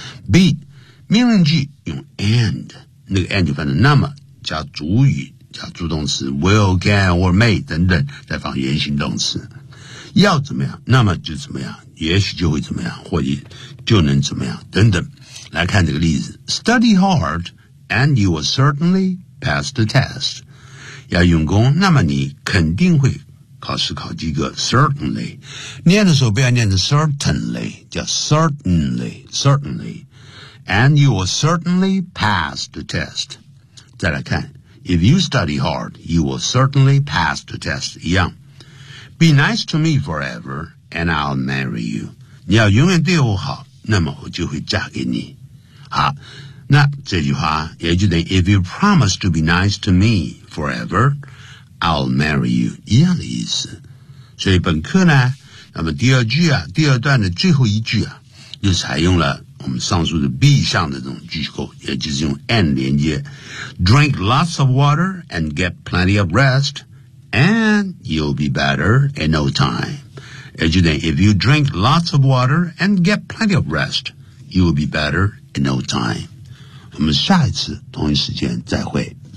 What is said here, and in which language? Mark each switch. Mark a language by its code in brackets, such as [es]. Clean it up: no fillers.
[zh] B, 命令句用 and, 那个 and 就放在那么加主语加助动词 [en] will, can, or may, [zh] 等等再放原形动词。要怎么样那么就怎么样也许就会怎么样或者就能怎么样等等。来看这个例子。 [en] Study hard, and you will certainly pass the test. [zh] 要用功那么你肯定会考试考及格 certainly. 念的时候不要念的 certainly, 叫 certainly, certainly. [en] And you will certainly pass the test. [zh] 再来看 [en] if you study hard, you will certainly pass the test. [zh] 一样。 [en] Be nice to me forever, and I'll marry you. [zh] 你要永远对我好，那么我就会嫁给你。好，那这句话也就等于 [en] If you promise to be nice to me forever, I'll marry you. [zh] 一样的意思。所以本课呢，那么第二句啊，第二段的最后一句啊，就采用了我们上述的 be 上的这种句构，也就是用 and 连接。 [en] Drink lots of water and get plenty of rest. And you'll be better in no time. As you think, if you drink lots of water and get plenty of rest, you will be better in no time. [zh] 我们下一次同一时间再会。